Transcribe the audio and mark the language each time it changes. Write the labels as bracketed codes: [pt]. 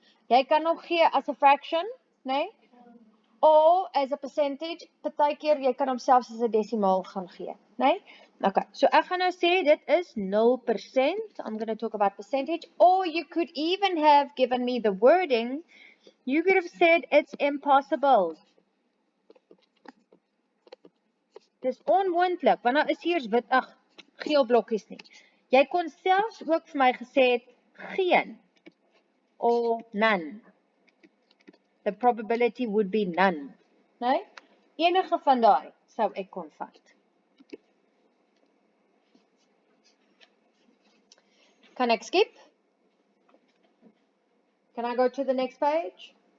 [af] Jy kan hom gee as [en] a fraction, [af] nee? [en] Or as a percentage, [af] partykeer jy kan hom selfs as 'n desimaal gaan gee, nee? Okay, so ek gaan nou sê dit is 0%. [en] I'm going to talk about percentage. Or you could even have given me the wording. You could have said it's impossible. [af] Dis onmoontlik, want daar is hier wit, geel blokkies nie. Jy kon selfs ook vir my gesê het, geen, [en] or none. The probability would be none. [af] Nee? Enige van daai sou ek kon vat. Kan ek skip? [en] Can I go to the next page?